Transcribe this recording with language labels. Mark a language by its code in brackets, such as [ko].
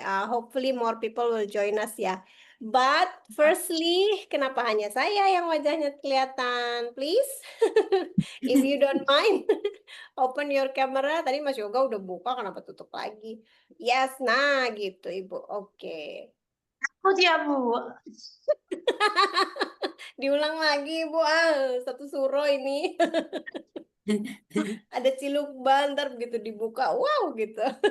[en] Hopefully more people will join us ya. But firstly, [id] kenapa hanya saya yang wajahnya kelihatan? [en] Please, if you don't mind, open your camera. [id] Tadi Mas Yoga udah buka, kenapa tutup lagi? Yes, nah gitu Ibu. Oke. Takut ya, Bu. Diulang lagi Ibu, satu suro ini. Ada ciluk bantar begitu dibuka, wow gitu.